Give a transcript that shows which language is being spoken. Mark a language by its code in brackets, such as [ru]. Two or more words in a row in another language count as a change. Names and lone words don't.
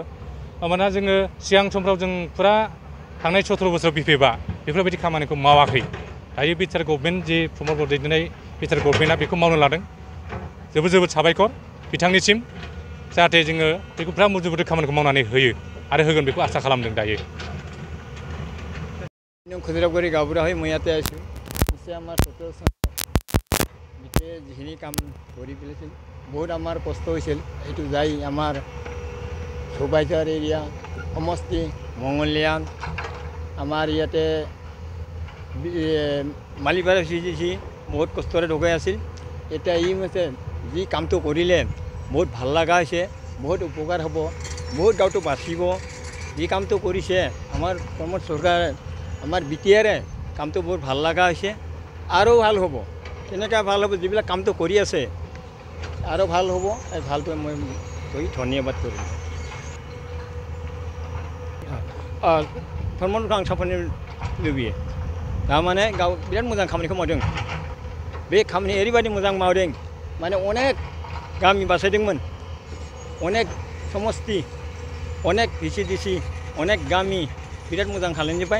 [brx] मानोना जोङो सिगां समफ्राव जों फुरा थांनाय 17 बोसोराव बिफैबा बेफोरबायदि खामानिखौ मावाखै। दायो बिटिआर गभर्नमेन्ट जि प्रमद बर दैदेननाय बिटिआर गभर्नमेन्टआ बेखौ मावनो लादों। जोबोद साबायखर बिथांनिसिम। जाहाथे जोङो बेखौ फुरा मजबुत खामानिखौ मावनानै होयो आरो होगोन बेखौ आसा खालामदों दायो। [as] खुदिरागुरि गावबुरा হৈ মই ইয়াতে আছোঁ। নিশ্চয় আমাৰ বিতে যিখিনি কাম কৰি পেলাইছিল বহুত আমাৰ কষ্ট হৈছিল। এইটো যাই আমাৰ সবাইঝাৰ এৰিয়া সমষ্টি মঙ্গলিয়ান আমাৰ ইয়াতে মালিপাৰা সিজিছি বহুত কষ্টৰে ঢুকাই আছিল। এতিয়া ই হৈছে যি কামটো কৰিলে বহুত ভাল লগা হৈছে, বহুত উপকাৰ হ'ব, বহুত গাঁৱটো বাচিব। যি কামটো কৰিছে আমাৰ প্ৰমোদ চৰকাৰে, আমাৰ বিটিআৰে কামটো বহুত ভাল লগা হৈছে। আৰু ভাল হ'ব, কেনেকৈ ভাল হ'ব, যিবিলাক কামটো কৰি আছে আৰু ভাল হ'ব। এই ভালটো মই ধন্যবাদ কৰিম। [brx] फरमनखौ आं साफायनो लुबैयो। थारमाने गाव बिराद मोजां खामानिखौ मावदों। बे खामानि ओरैबायदि मोजां मावदों, माने अनेक गामि बासायदोंमोन, अनेक समस्ति, अनेक भिसिडिसि, अनेक गामि बिराद मोजां खालामजोब्बाय।